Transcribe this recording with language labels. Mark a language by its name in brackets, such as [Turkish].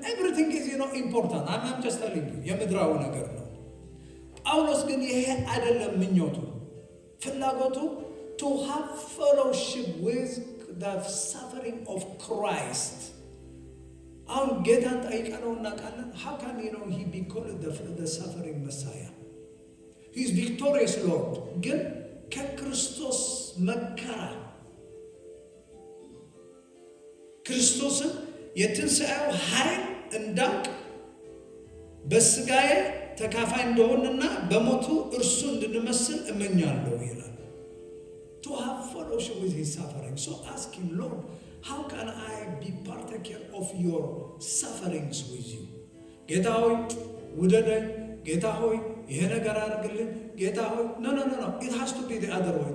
[English] everything is important. I'm just telling you [Amharic] የምድራው ነገር ነው። ጳውሎስ ግን ይሄ አይደለም ምኞቱ፣ ፍላጎቱ [English] to have fellowship with the suffering of Christ. [Amharic] አሁን ጌታን ጠይቀነው እናውቃለን። [English] how can he be called the suffering Messiah? he is victorious Lord. [Amharic] ግን ከክርስቶስ መከራ ክርስቶስን የትንሣኤው ኃይል እንዳውቅ በስጋዬ ተካፋይ እንደሆንና በሞቱ እርሱ እንድንመስል እመኛለሁ ይላል። [English] to have fellowship with his suffering. so ask him, Lord, how can I be partaker of your sufferings with you? [Amharic] ጌታ ሆይ ውደደኝ፣ ጌታ ሆይ ይሄ ነገር አድርግልኝ፣ ጌታ ሆይ [English] no it has to be the other way.